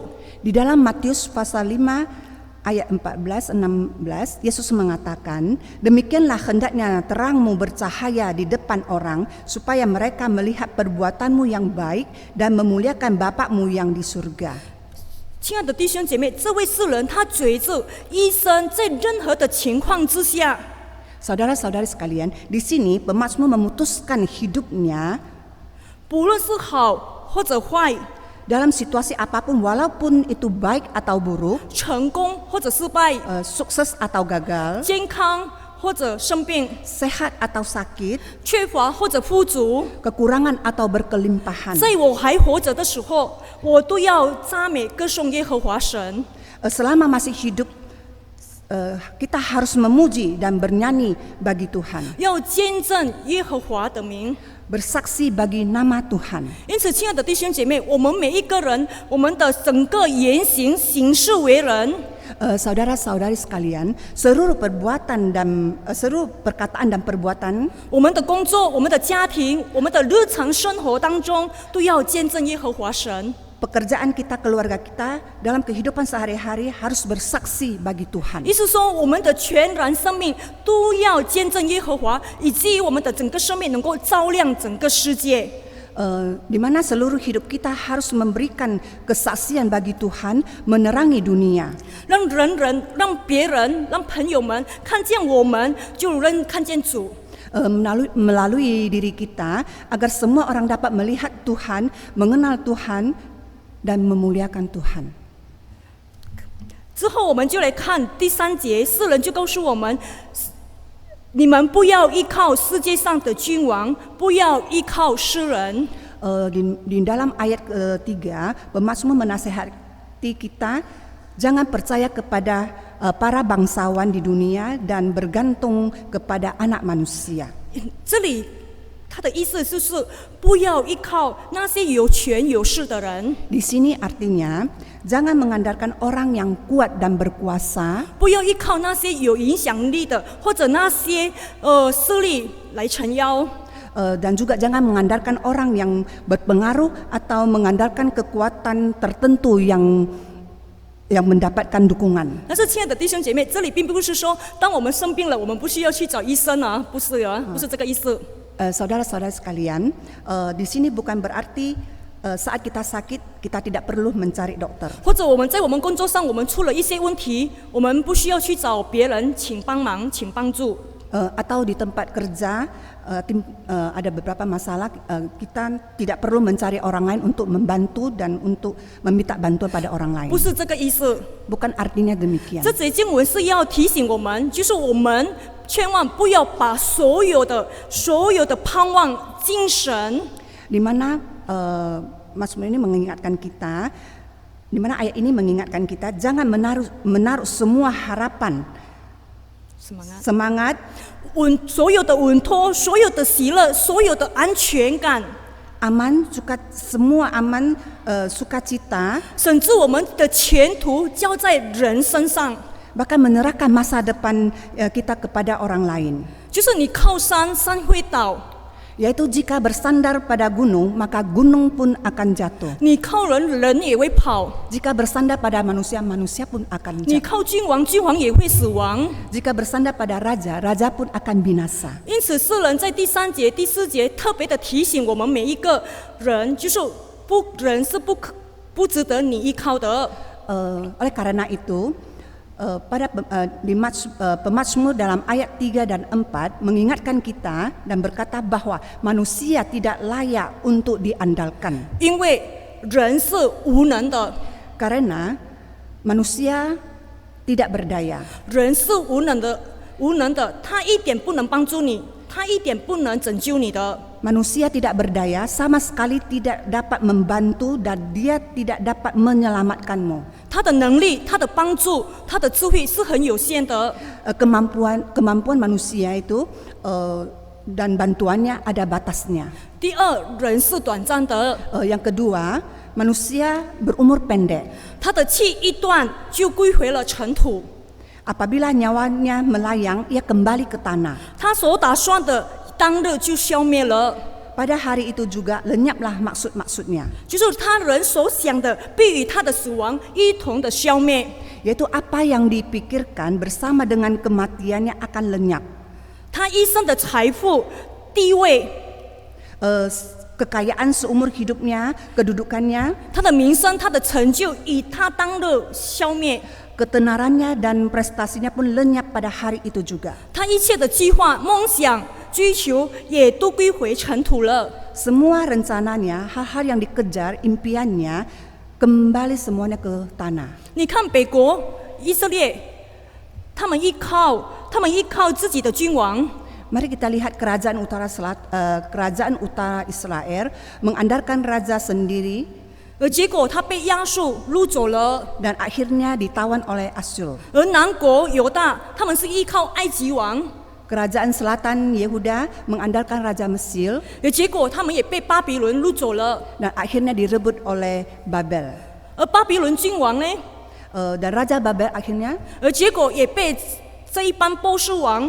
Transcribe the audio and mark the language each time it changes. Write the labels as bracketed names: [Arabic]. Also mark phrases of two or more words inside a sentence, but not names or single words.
[Indonesian] Di dalam Matius pasal 5 ayat 14-16, Yesus mengatakan, demikianlah hendaknya terangmu bercahaya di depan orang, supaya mereka melihat perbuatanmu yang baik dan memuliakan Bapakmu yang di surga. [Chinese] 亲爱的弟兄姐妹，这位世人他随着医生，在任何的情况之下， [Indonesian] Saudara-saudari sekalian, di sini pemazmur memutuskan hidupnya [Chinese] 不论是好或者坏， [Indonesian] dalam situasi apapun, walaupun itu baik atau buruk, [Chinese] 成功或者失败， [Indonesian] sukses atau gagal, [Chinese] 健康或者生病， [Indonesian] sehat atau sakit, [Chinese] 缺乏或者富足， [Indonesian] kekurangan atau berkelimpahan. [Chinese] 在我还活着的时候，我都要赞美歌颂耶和华神。 [Indonesian] Selama masih hidup, kita harus memuji dan bernyanyi bagi Tuhan, [Chinese] 要见证耶和华的名。 [Indonesian] bersaksi bagi nama Tuhan. [Chinese] 因此，亲爱的弟兄姐妹，我们每一个人，我们的整个言行、行事为人， [Indonesian] Saudara-saudari sekalian, seluruh perkataan dan perbuatan, [Chinese] 我们的工作、我们的家庭、我们的日常生活当中，都要见证耶和华神。 [Indonesian] pekerjaan kita, keluarga kita, dalam kehidupan sehari-hari harus bersaksi bagi Tuhan. [Chinese] 意思说，我们的全然生命都要见证耶和华，以至于我们的整个生命能够照亮整个世界。 [Indonesian] Di mana seluruh hidup kita harus memberikan kesaksian bagi Tuhan, menerangi dunia. [Chinese] 让别人、让朋友们看见我们，就看见主。 [Indonesian] Melalui diri kita, agar semua orang dapat melihat Tuhan, mengenal Tuhan, dan memuliakan Tuhan. [Chinese] 之后我们就来看第3节，世人就告诉我们：你们不要依靠世界上的君王，不要依靠世人。 [Indonesian] Di dalam ayat ketiga, pemazmur menasihati kita jangan percaya kepada para bangsawan di dunia dan bergantung kepada anak manusia. [Chinese] 这里他的意思就是不要依靠那些有权有势的人， [Indonesian] Di sini artinya jangan mengandalkan orang yang kuat dan berkuasa, [Chinese] 不要依靠那些有影响力的或者那些势力来撑腰。 [Indonesian] dan juga jangan mengandalkan orang yang berpengaruh atau mengandalkan kekuatan tertentu yang mendapatkan dukungan. [Chinese] 但是，亲爱的弟兄姐妹，这里并不是说，当我们生病了，我们不需要去找医生啊，不是啊，不是这个意思。 [Indonesian] Saudara-saudara sekalian, di sini bukan berarti saat kita sakit kita tidak perlu mencari dokter. [Chinese] 或者我们在我们工作上，我们出了一些问题，我们不需要去找别人请帮忙、请帮助。 [Indonesian] Atau di tempat kerja ada beberapa masalah, kita tidak perlu mencari orang lain untuk membantu dan untuk meminta bantuan pada orang lain. [Chinese] 不是这个意思。 [Indonesian] Bukan artinya demikian. [Chinese] 这节经文是要提醒我们，就是我们千万不要把所有的盼望、精神， [Indonesian] Di mana Mazmur ini mengingatkan kita, di mana ayat ini mengingatkan kita jangan menaruh semua harapan, semangat, [Chinese] 所有的稳妥、所有的喜乐、所有的安全感， [Indonesian] semua aman, sukacita, [Chinese] 甚至我们的前途交在人身上。 [Indonesian] bahkan menyerahkan masa depan kita kepada orang lain. [Chinese] 就是你靠山，山会倒； [Indonesian] Yaitu jika bersandar pada gunung, maka gunung pun akan jatuh. [Chinese] 你靠人，人也会跑； [Indonesian] Jika bersandar pada manusia, manusia pun akan [Chinese] 你 [Indonesian] jatuh. [Chinese] 靠君王，君王也会死亡。 [Indonesian] Jika bersandar pada raja, raja pun akan binasa. [Chinese] 因此，诗人在第3节、第4节特别的提醒我们每一个人，就是人是不值得你依靠的。 [Indonesian] Oleh karena itu, di pemazmur dalam ayat 3 dan 4 mengingatkan kita dan berkata bahwa manusia tidak layak untuk diandalkan. [Chinese] 因为人是无能的， [Indonesian] Karena manusia tidak berdaya. [Chinese] 人是无能的，他一点不能帮助你，他一点不能拯救你的。 [Indonesian] Manusia tidak berdaya, sama sekali tidak dapat membantu dan dia tidak dapat menyelamatkanmu. [Chinese] 他的能力、他的帮助、他的智慧是很有限的。 [Indonesian] Kemampuan manusia itu dan bantuannya ada batasnya. [Chinese] 第二，人是短暂的， [Indonesian] Yang kedua, manusia berumur pendek. [Chinese] 他的气一断就归回了尘土， [Indonesian] Apabila nyawanya melayang, ia kembali ke tanah. [Chinese] 他所打算的当日就消灭了。 [Indonesian] Pada hari itu juga lenyaplah maksud-maksudnya. [Chinese] 就是他人所想的，必与他的死亡一同的消灭。 [Indonesian] Yaitu apa yang dipikirkan bersama dengan kematiannya akan lenyap. [Chinese] 他一生的财富、地位、 [Indonesian] Kekayaan seumur hidupnya, kedudukannya, [Chinese] 他的名声、他的成就，以他当日消灭。 [Indonesian] ketenarannya dan prestasinya pun lenyap pada hari itu juga. [Chinese] 他一切的计划、梦想、追求，也都归回尘土了。 [Indonesian] Semua rencananya, hal-hal yang dikejar, impiannya, kembali semuanya ke tanah. [Chinese] 你看北国以色列，他们依靠自己的君王， [Indonesian] Mari kita lihat kerajaan utara Israel mengandalkan raja sendiri [Chinese] 而结果他被亚述掳走了。 [Indonesian] dan akhirnya ditawan oleh Asyur. [Chinese] 而南国犹大，他们是依靠埃及王， [Indonesian] Kerajaan selatan Yehuda mengandalkan raja Mesir [Chinese] 而结果他们也被巴比伦掳走了。 [Indonesian] dan akhirnya direbut oleh Babel. [Chinese] 而巴比伦君王呢， [Indonesian] Dan raja Babel akhirnya [Chinese] 而结果也被这一帮波斯王。